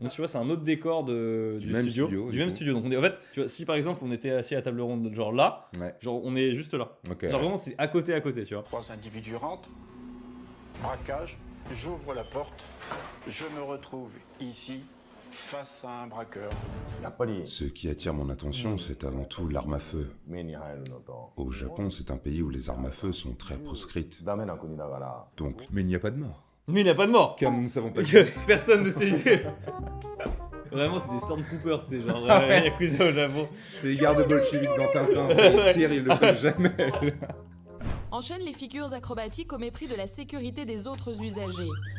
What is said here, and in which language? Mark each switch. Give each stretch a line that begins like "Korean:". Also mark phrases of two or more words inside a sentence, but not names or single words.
French: Donc tu vois, c'est un autre décor du même studio. studio, Du du même coup. studio. Donc en fait, tu vois, si par exemple on était assis à table ronde, genre là, Ouais. genre on est juste là. Ok. Genre vraiment, c'est à côté, tu vois. 3 individus rentrent, braquage, j'ouvre la porte, je me retrouve ici, face à un braqueur.
Japanese: やっぱり
French: Ce qui attire mon attention, c'est avant tout l'arme à feu.
Japanese: 目に入るのと
French: Au Japon, c'est un pays où les armes à feu sont très proscrites.
Japanese: ダメな国だから
French: Donc, mais il n'y a pas de mort. Mais il n'y a pas de mort. Car nous ne savons pas qui Personne ne sait. Vraiment, c'est des Stormtroopers, c'est genre Yakuza au Japon. c'est les gardes bolcheviques dans Tintin. Ils tirent, ils le touchent jamais. Enchaîne les figures acrobatiques au mépris de la sécurité des autres usagers.